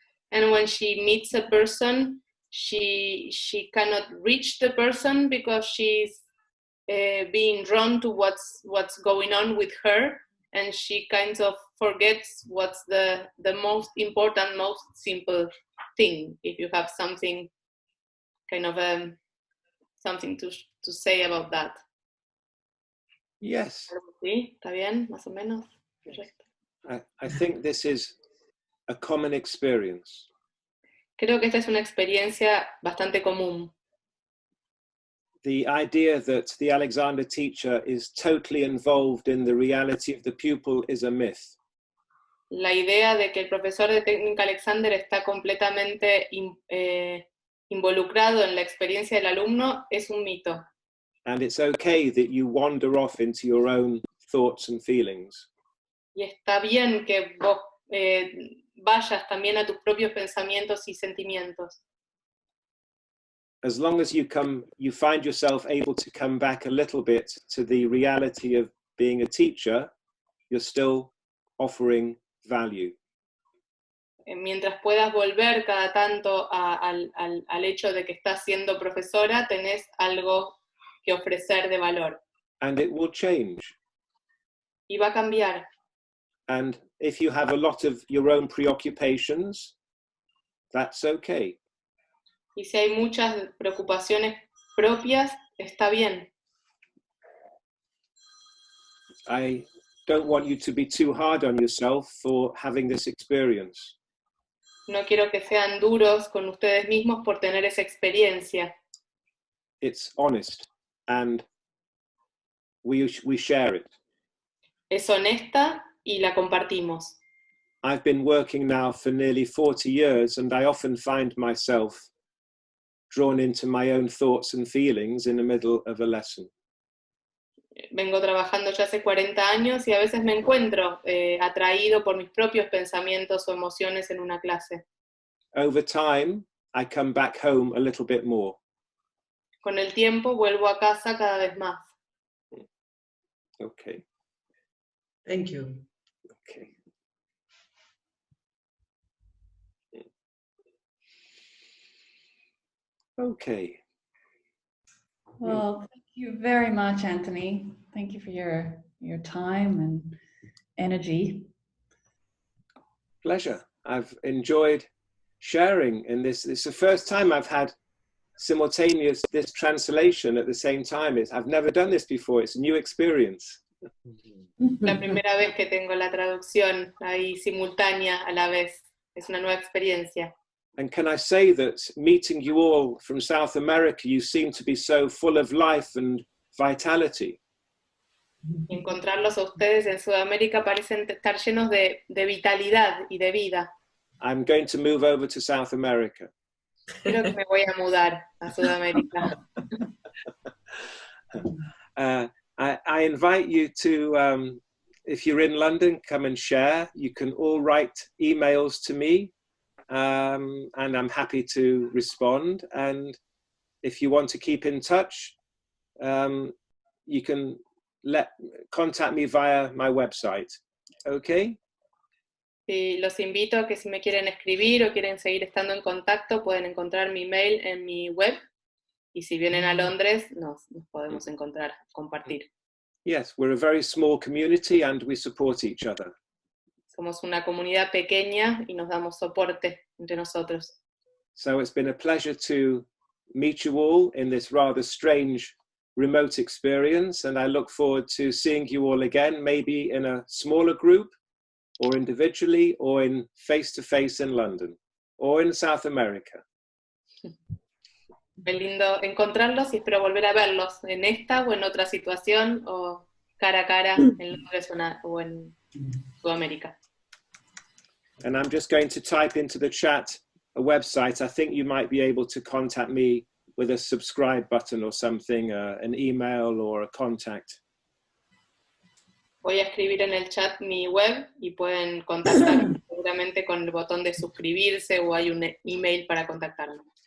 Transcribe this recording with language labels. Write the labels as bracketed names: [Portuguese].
[English] And when she meets a person, she cannot reach the person because she's being drawn to what's going on with her, and she kind of forgets what's the most important, most simple thing. If you have something kind of something to say about that. Yes. [Spanish] ¿Sí? ¿Está bien? Más o menos. Correcto. [English] I think this is a common experience. [Spanish] Creo que esta es una experiencia bastante común. [English] The idea that the Alexander teacher is totally involved in the reality of the pupil is a myth. [Spanish] La idea de que el profesor de técnica Alexander está completamente involucrado en la experiencia del alumno es un mito. [English] And it's okay that you wander off into your own thoughts and feelings. [Spanish] Y está bien que vos vayas también a tus propios pensamientos y sentimientos. [English] As long as you find yourself able to come back a little bit to the reality of being a teacher, you're still offering value. [Spanish] Mientras puedas volver cada tanto al hecho de que estás siendo profesora, tenés algo que ofrecer de valor. [English] And it will change. [Spanish] Y va a cambiar. [English] And if you have a lot of your own preoccupations, that's okay. [Spanish] Y si hay muchas preocupaciones propias, está bien. [English] I don't want you to be too hard on yourself for having this experience. [Spanish] No quiero que sean duros con ustedes mismos por tener esa experiencia. [English] It's honest and we share it. [Spanish] Es honesta y la compartimos. [English] I've been working now for nearly 40 years and I often find myself drawn into my own thoughts and feelings in the middle of a lesson. [Spanish] Vengo trabajando ya hace 40 años y a veces me encuentro atraído por mis propios pensamientos o emociones en una clase. [English] Over time, I come back home a little bit more. [Spanish] Con el tiempo vuelvo a casa cada vez más. [English] Okay. Thank you. Okay. Okay. Well, thank you very much, Anthony. Thank you for your time and energy. Pleasure. I've enjoyed sharing in this. It's the first time I've had simultaneous this translation at the same time. I've never done this before. It's a new experience. [Spanish] La primera vez que tengo la traducción ahí simultánea a la vez. Es una nueva experiencia. [English] And can I say that meeting you all from South America, you seem to be so full of life and vitality. [Spanish] Encontrarlos a ustedes en Sudamérica parecen estar llenos de vitalidad y de vida. [English] I'm going to move over to South America. [Spanish] Creo que me voy a mudar a Sudamérica. [English] I invite you to, if you're in London, come and share. You can all write emails to me. And I'm happy to respond. And if you want to keep in touch, you can contact me via my website. Okay? [Spanish] Sí, los invito a que si me quieren escribir o quieren seguir estando en contacto, pueden encontrar mi mail en mi web. Y si vienen a Londres, nos podemos encontrar, compartir. [English] Yes, we're a very small community and we support each other. [Spanish] Somos una comunidad pequeña y nos damos soporte entre nosotros. [English] So it's been a pleasure to meet you all in this rather strange remote experience, and I look forward to seeing you all again, maybe in a smaller group, or individually, or in face-to-face in London, or in South America. [Spanish] Qué lindo encontrarlos y espero volver a verlos en esta o en otra situación, o cara a cara en Londres o en Sudamérica. [English] And I'm just going to type into the chat a website. I think you might be able to contact me with a subscribe button or something, an email or a contact. [Spanish] Voy a escribir en el chat mi web y pueden contactarme seguramente con el botón de suscribirse o hay un email para contactarme.